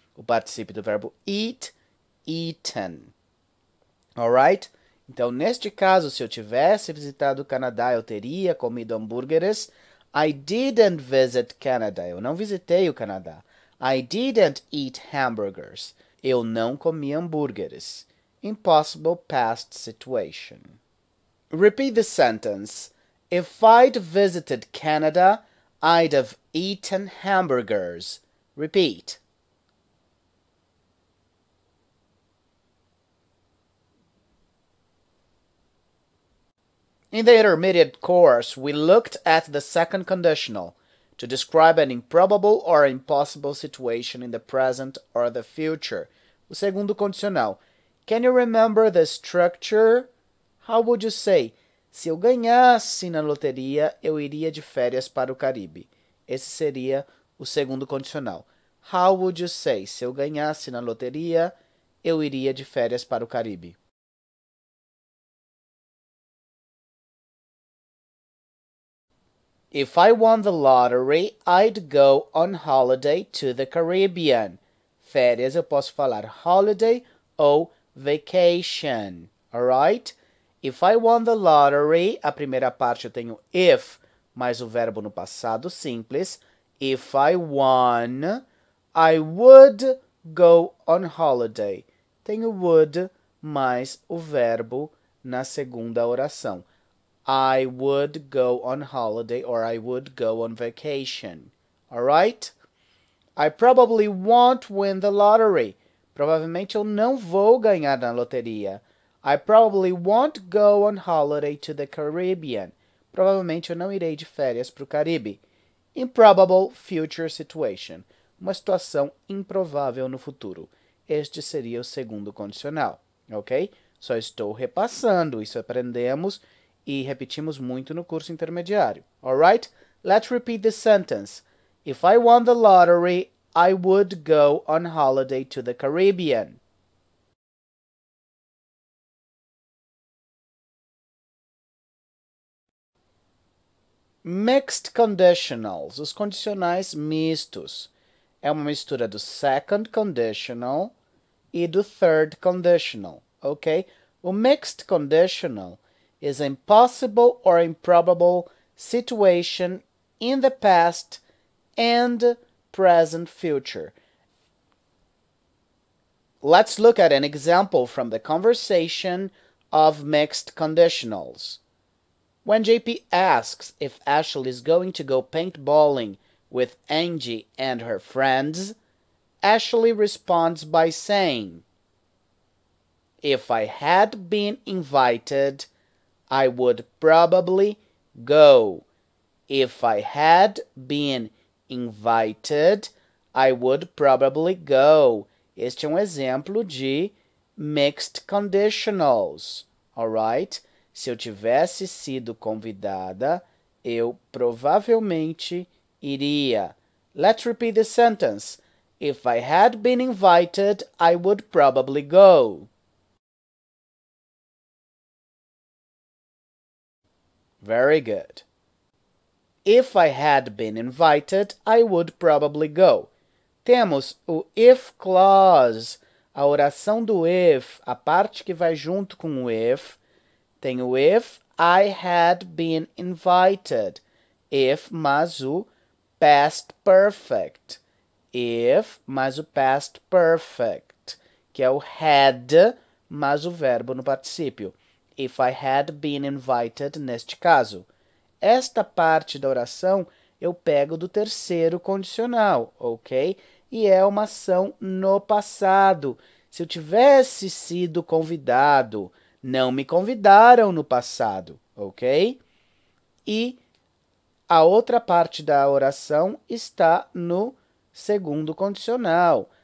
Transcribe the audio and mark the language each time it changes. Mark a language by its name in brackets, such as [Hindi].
[Portuguese] O particípio do verbo eat, eaten. Alright? Então, neste caso, se eu tivesse visitado o Canadá, eu teria comido hambúrgueres. [English] I didn't visit Canada. [Portuguese] Eu não visitei o Canadá. [English] I didn't eat hamburgers. [Portuguese] Eu não comi hambúrgueres. [English] Impossible past situation. Repeat the sentence. If I'd visited Canada, I'd have eaten hamburgers. Repeat. In the intermediate course, we looked at the second conditional to describe an improbable or impossible situation in the present or the future. [Portuguese] O segundo condicional. [English] Can you remember the structure? How would you say? [Portuguese] Se eu ganhasse na loteria, eu iria de férias para o Caribe. Esse seria o segundo condicional. [English] How would you say? [Portuguese] Se eu ganhasse na loteria, eu iria de férias para o Caribe. [English] If I won the lottery, I'd go on holiday to the Caribbean. [Portuguese] Férias eu posso falar holiday ou vacation. Alright? [English] If I won the lottery, [Portuguese] a primeira parte eu tenho if, mais o verbo no passado simples. [English] If I won, I would go on holiday. [Portuguese] Tenho would mais o verbo na segunda oração. [English] I would go on holiday or I would go on vacation. Alright? I probably won't win the lottery. [Portuguese] Provavelmente eu não vou ganhar na loteria. [English] I probably won't go on holiday to the Caribbean. [Portuguese] Provavelmente eu não irei de férias para o Caribe. [English] Improbable future situation. [Portuguese] Uma situação improvável no futuro. Este seria o segundo condicional. Ok? Só estou repassando. Isso aprendemos e repetimos muito no curso intermediário. [English] Alright? Let's repeat this sentence. If I won the lottery, I would go on holiday to the Caribbean. [Portuguese] Mixed conditionals, os condicionais mistos. É uma mistura do second conditional e do third conditional, ok? [English] O mixed conditional is an impossible or improbable situation in the past and present future. Let's look at an example from the conversation of mixed conditionals. When JP asks if Ashley is going to go paintballing with Angie and her friends, Ashley responds by saying, "If I had been invited, I would probably go. If I had been invited, I would probably go." [Portuguese] Este é um exemplo de mixed conditionals, alright? Se eu tivesse sido convidada, eu provavelmente iria. [English] Let's repeat the sentence. If I had been invited, I would probably go. Very good. If I had been invited, I would probably go. [Portuguese] Temos o if clause. A oração do if, a parte que vai junto com o if, tem o [English] if I had been invited. [Portuguese] If mais o past perfect. If mais o past perfect, que é o had mais o verbo no particípio. [English] If I had been invited, [Portuguese] neste caso. Esta parte da oração eu pego do terceiro condicional, ok? E é uma ação no passado. Se eu tivesse sido convidado, não me convidaram no passado, ok? E a outra parte da oração está no segundo condicional.